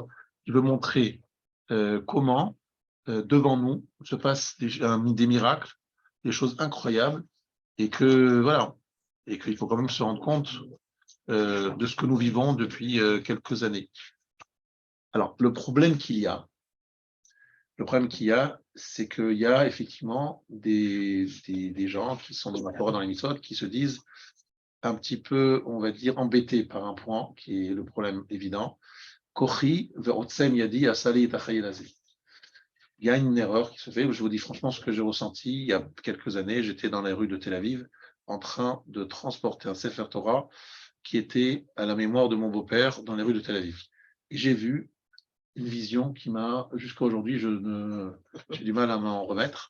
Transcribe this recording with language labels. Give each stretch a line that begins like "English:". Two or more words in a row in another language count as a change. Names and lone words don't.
French: Je veux montrer comment, devant nous, se passent des miracles, des choses incroyables, et qu'il faut quand même se rendre compte de ce que nous vivons depuis quelques années. Alors, le problème qu'il y a, c'est qu'il y a effectivement des gens qui sont dans la Torah, dans les mitzvot, qui se disent un petit peu, on va dire, embêtés par un point qui est le problème évident.
Hebrew: כוחי ועוצם ידי עשה לי את החיל הזה.
French: Il y a une erreur qui se fait. Je vous dis franchement ce que j'ai ressenti il y a quelques années. J'étais dans les rues de Tel Aviv en train de transporter un
Hebrew: ספר תורה
French: qui était à la mémoire de mon beau-père dans les rues de Tel Aviv. Et j'ai vu une vision qui m'a, jusqu'à aujourd'hui, j'ai du mal à m'en remettre.